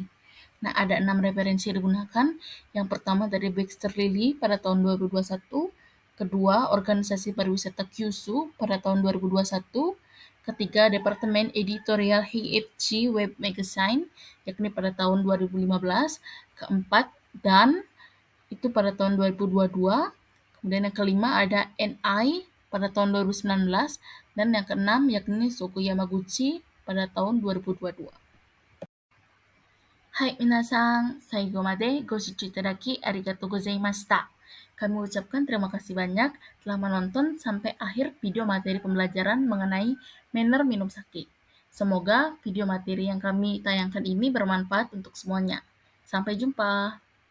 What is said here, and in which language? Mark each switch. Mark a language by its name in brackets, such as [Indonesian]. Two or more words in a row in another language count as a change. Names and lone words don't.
[Indonesian] Nah, ada 6 referensi yang digunakan. Yang pertama dari Baxter Lilly pada tahun 2021, kedua Organisasi Pariwisata Kyushu pada tahun 2021, ketiga Departemen Editorial HFG Web Magazine yakni pada tahun 2015, keempat Dan itu pada tahun 2022, kemudian yang kelima ada NI pada tahun 2019, dan yang keenam yakni Soku Yamaguchi pada tahun 2022. [Japanese] はい、皆さん、最後までご視聴いただきありがとうございました. [Indonesian] Kami ucapkan terima kasih banyak telah menonton sampai akhir video materi pembelajaran mengenai manner minum sake. Semoga video materi yang kami tayangkan ini bermanfaat untuk semuanya. Sampai jumpa.